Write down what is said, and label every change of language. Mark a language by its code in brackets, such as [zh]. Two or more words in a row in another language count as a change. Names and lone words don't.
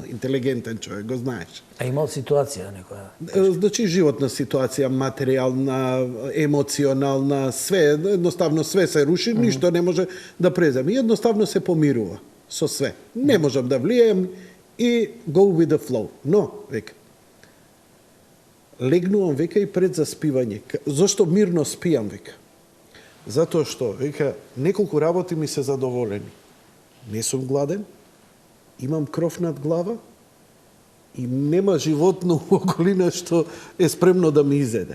[mk] Интелигентен човек, го знаеш. А имал ситуација некоја? Значи, животна ситуација, материјална, емоционална, све, едноставно све се руши, ништо не може да преземе. Едноставно се помирува со све. Не можам да влијам и [en] go with the flow. [mk] Но, века, легнувам, века, и пред заспивање. Зошто мирно спијам, века? Затоа што, века, неколку работи ми се задоволени. Не сум гладен, имам кров над глава и нема животно у околина што е спремно да ми изеде.